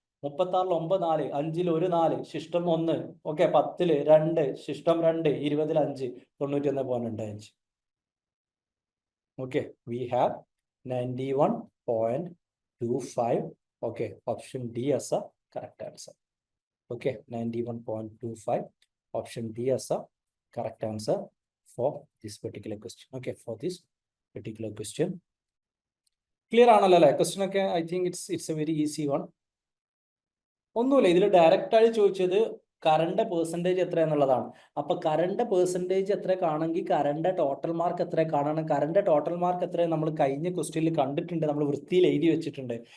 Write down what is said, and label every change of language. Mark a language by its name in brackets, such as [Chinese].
[Malayalam] 36-ൽ 9 4, 5-ൽ 1 4, ശിഷ്ടം 1. ഓക്കെ, 10-ൽ 2, ശിഷ്ടം 2, 20-ൽ 5, 91.25. [English] Okay, we have 91.25. Okay, option D as a correct answer. Okay, 91.25. Option D as a correct answer for this particular question. Okay, for this particular question. [Malayalam] Clear ആണല്ലോ അല്ലേ? Question ഒക്കെ [English] I think it's a very easy one. [Malayalam] ഒന്നുമില്ല, ഇതിൽ direct ആയി ചോദിച്ചത് current percentage എത്ര എന്നുള്ളതാണ്. അപ്പൊ കറണ്ട് പെർസെൻറ്റേജ് എത്ര കാണെങ്കിൽ കറണ്ട് ടോട്ടൽ മാർക്ക് എത്ര കാണണം. കറണ്ട് ടോട്ടൽ മാർക്ക് എത്ര നമ്മൾ കഴിഞ്ഞ ക്വസ്റ്റ്യനിൽ കണ്ടിട്ടുണ്ട്, നമ്മൾ വൃത്തിയിൽ എഴുതി വെച്ചിട്ടുണ്ട്.